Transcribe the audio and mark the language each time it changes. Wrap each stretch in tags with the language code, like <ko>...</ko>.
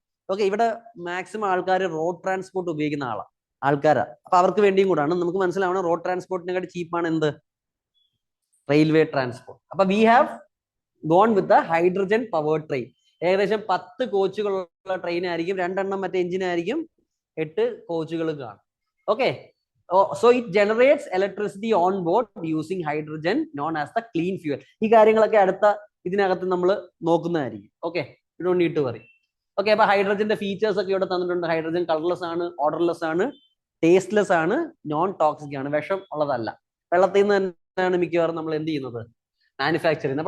<ml>Okay, ഇവിടെ maximum ആൾക്കാർ road transport ഉപയോഗിക്കുന്ന ആൾക്കാരാ. അപ്പൊ അവർക്ക് വേണ്ടിയും കൂടാണ്. നമുക്ക് മനസ്സിലാവണം, റോഡ് ട്രാൻസ്പോർട്ടിനെക്കാട്ടി ചീപ്പാണ് എന്ത്? Railway transport.</ml> <en>അപ്പൊ we have gone with the hydrogen powered train.</en> <ml>ഏകദേശം 10 കോച്ചുകളുള്ള ട്രെയിൻ ആയിരിക്കും, 2 എണ്ണം മറ്റേ എഞ്ചിനായിരിക്കും, 8 കോച്ചുകൾ കാണും.</ml> <en>Okay, so it generates electricity on board using hydrogen known as the clean fuel.</en> <ml>ഈ കാര്യങ്ങളൊക്കെ അടുത്ത ഇതിനകത്ത് നമ്മൾ നോക്കുന്നതായിരിക്കും. Okay,</ml> <en>You don't need to worry.</en> <ml>Okay, അപ്പൊ ഹൈഡ്രജന്റെ ഫീച്ചേഴ്സ് ഒക്കെ ഇവിടെ തന്നിട്ടുണ്ട്. ഹൈഡ്രജൻ കളർലെസ് ആണ്, ഓർഡർലെസ് ആണ്, ടേസ്റ്റ്ലെസ് ആണ്, നോൺ ടോക്സിക് ആണ്, വിഷം ഉള്ളതല്ല. വെള്ളത്തിൽ നിന്ന് തന്നെയാണ് മിക്കവാറും നമ്മൾ എന്ത് ചെയ്യുന്നത്, മാനുഫാക്ചർ ചെയ്യുന്നത്.</ml>